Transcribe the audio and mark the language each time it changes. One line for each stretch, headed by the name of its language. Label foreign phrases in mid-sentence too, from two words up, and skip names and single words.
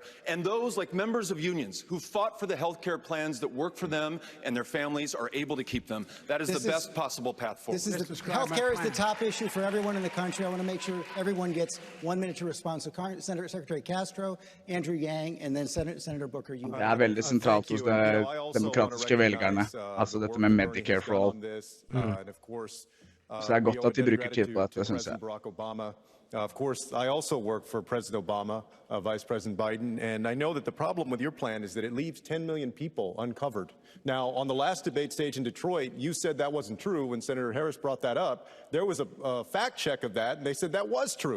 English: And those, like members of unions who fought for the health care plans that work for them and their families, are able to keep them. That is the best possible path forward. Healthcare is the top issue for everyone in the country. I want to make sure everyone gets 1 minute to respond. So Senator Secretary Castro, Andrew Yang, and then Senator Booker. You.
Norwegian: Det veldig sentralt hos de demokratiske velgerne, altså dette med Medicare for all. Så det godt at de bruker tid på dette, synes jeg.
English: Of course, I also work for President Obama, Vice President Biden, and I know that the problem with your plan is that it leaves 10 million people uncovered. Now, on the last debate stage in Detroit, you said that wasn't true. When Senator Harris brought that up, there was a fact check of that, and they said that was true.